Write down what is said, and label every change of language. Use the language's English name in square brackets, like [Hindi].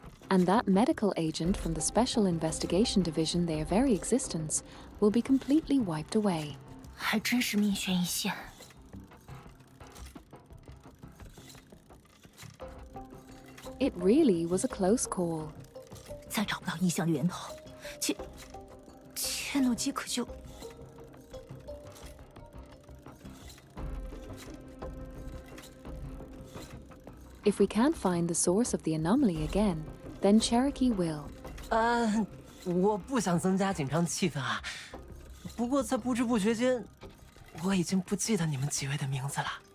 [English] And that medical agent from the Special Investigation Division, their very existence, will be completely wiped away. [Chinese] 还真是命悬一线。 [English] It really was a close call. [Chinese] 再找不到异象的源头，切诺基可就。 [English] If we can't find the source of the anomaly again, then Cherokee will. [Chinese] 我不想增加紧张气氛啊。不过在不知不觉间，我已经不记得你们几位的名字了。